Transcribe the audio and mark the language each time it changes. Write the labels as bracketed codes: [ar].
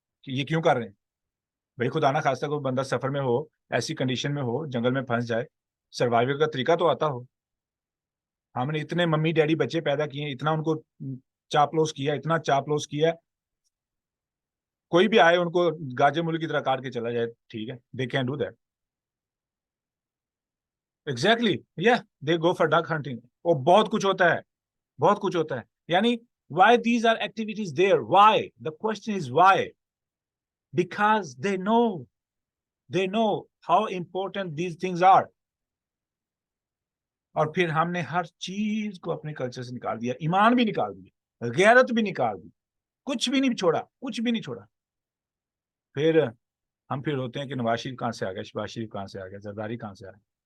[ur] کہ یہ کیوں کر رہے ہیں بھائی؟ خدا نہ خواستہ کوئی بندہ سفر میں ہو، ایسی کنڈیشن میں ہو، جنگل میں پھنس جائے، سروائیول کا طریقہ تو آتا ہو. ہم نے اتنے ممی ڈیڈی بچے پیدا کیے ہیں، اتنا ان کو چاپلوس کیا، اتنا چاپلوس کیا، کوئی بھی آئے ان کو گاجے ملک کی طرح کاٹ کے چلا جائے، ٹھیک ہے، [en] They can do that. Exactly, they go for duck hunting. [ur] اور بہت کچھ ہوتا ہے، بہت کچھ ہوتا ہے. [en] یعنی why these are activities there? Why? The question is why. Because they know how important these things are. [ur] اور پھر ہم نے ہر چیز کو اپنے کلچر سے نکال دیا، ایمان بھی نکال دیا، غیرت بھی نکال دی، کچھ بھی نہیں چھوڑا، کچھ بھی نہیں چھوڑا. پھر ہم ہوتے ہیں کہ نواز شریف کہاں سے آ گیا، شہباز شریف کہاں سے آ گیا، زرداری کہاں سے آ گیا.